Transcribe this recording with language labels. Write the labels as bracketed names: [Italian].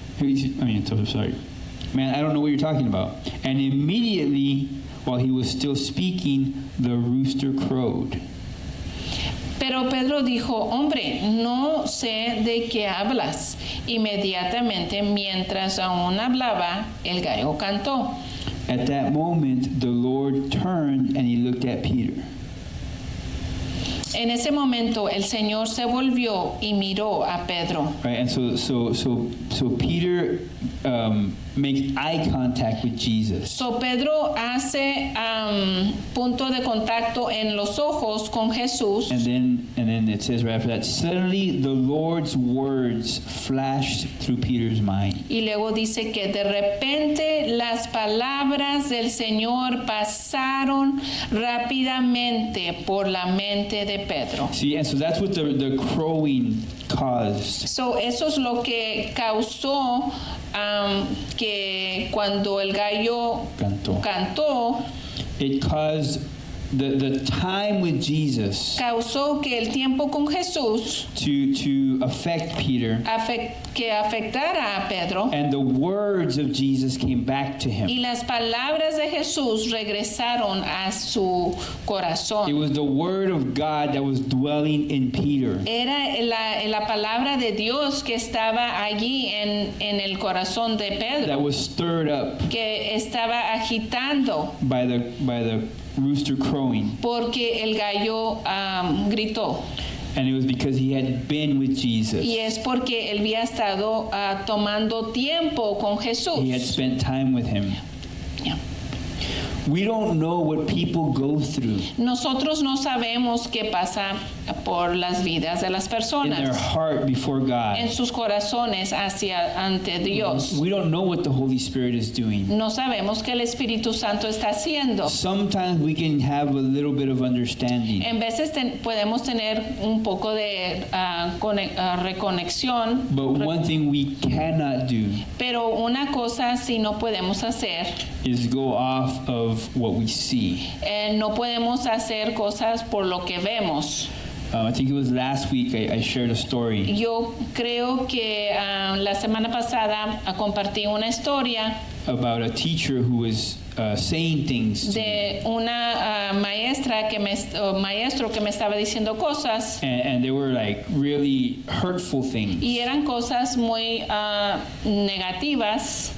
[English] Sorry. Man, I don't know what you're talking about. And immediately, while he was still speaking, the rooster crowed. [Spanish] Pero Pedro dijo, hombre, no sé de qué hablas. Inmediatamente, mientras aún hablaba, el gallo cantó. [English] At that moment, the Lord turned and he looked at Peter. [Spanish] En ese momento, el Señor se volvió y miró a Pedro. [English] Right, and so Peter makes eye contact with Jesus. [Spanish] So Pedro hace punto de contacto en los ojos con Jesús. [English] And then it says right after that, suddenly the Lord's words flashed through Peter's mind. [Spanish] Y luego dice que de repente las palabras del Señor pasaron rápidamente por la mente de Pedro. [English] See, and so that's what the crowing caused. [Spanish] So eso es lo que causó que cuando el gallo Cantó. cantó, [English] It caused the time with Jesus [Spanish] causó que el tiempo con Jesús [English] to affect Peter, [Spanish] que afectara a Pedro, [English] and the words of Jesus came back to him. [Spanish] y las palabras de Jesús regresaron a su [English] It [Spanish] corazón. [English] was the word of God that was dwelling in Peter. [Spanish] Era la palabra de Dios que estaba allí en el corazón de [English] That [Spanish] Pedro, [English] was stirred up [Spanish] que estaba agitando [English] by the rooster crowing. [Spanish] porque el gallo gritó. [English] And it was because he had been with Jesus. [Spanish] Y es porque él había estado tomando tiempo con Jesús. [English] He had spent time with him. Yeah. We don't know what people go through [Spanish] Nosotros no sabemos qué pasa por las vidas de las [English] in their [Spanish] personas, [English] heart before God. [Spanish] en sus corazones ante Dios. [English] We don't know what the Holy Spirit is doing. [Spanish] No sabemos qué el Espíritu Santo está haciendo. [English] Sometimes we can have a little bit of understanding, [Spanish] En veces podemos tener un poco de reconexión, [English] but one thing we cannot do [Spanish] pero una cosa sí no podemos hacer. [English] is go off of what we see. [Spanish] No podemos hacer cosas por lo que vemos. [English] I think it was last week I shared a story [Spanish] Yo creo que la semana pasada compartí una historia [English] about a teacher who was saying things to me. [Spanish] de una maestro que me estaba diciendo cosas, [English] And they were like really hurtful things. [Spanish] y eran cosas muy negativas,